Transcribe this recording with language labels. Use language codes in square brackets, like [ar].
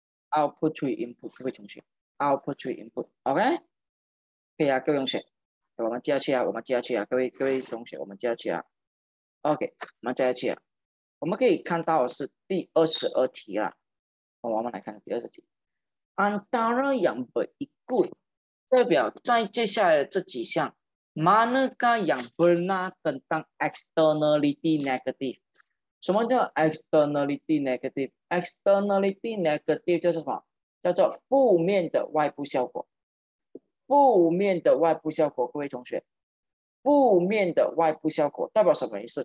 [zh] output 除以 input， 各位同学 ，output 除以 input，OK， 可以各位同学，我们接下去各位同学，我们接下去OK， 我们接下去我们可以看到的是第22题了。我们来看第20题， [ms] antara yang berikut [zh] 代表在接下来的这几项 [ms] manakah yang benar tentang externality negative？ [zh] 什么叫 externality negative？ externality negative 就是什么？叫做负面的外部效果。负面的外部效果，各位同学，负面的外部效果代表什么意思？